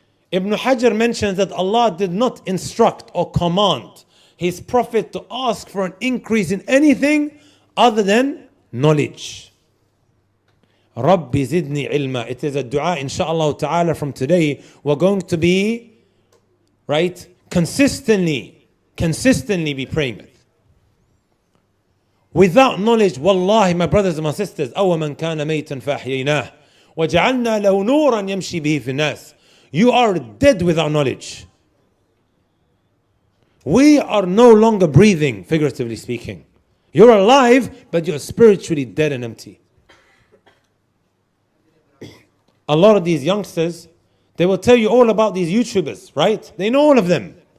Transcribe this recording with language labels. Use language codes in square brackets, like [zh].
[en] Ibn Hajar mentions that Allah did not instruct or command His Prophet to ask for an increase in anything other than knowledge. [ar] Rabbi zidni ilma. [en] It is a dua, inshaAllah ta'ala, from today. We're going to be, right, consistently be praying it. Without knowledge, wallahi, my brothers and my sisters, [ar] أَوَ مَنْ كَانَ مَيْتًا فَأَحْيَيْنَاهُ وَجَعَلْنَا لَهُ نُورًا يَمْشِي بِهِ فِي النَّاسِ. [en] You are dead without knowledge. We are no longer breathing, figuratively speaking. You're alive, but you're spiritually dead and empty. A lot of these youngsters, they will tell you all about these YouTubers, right? They know all of them.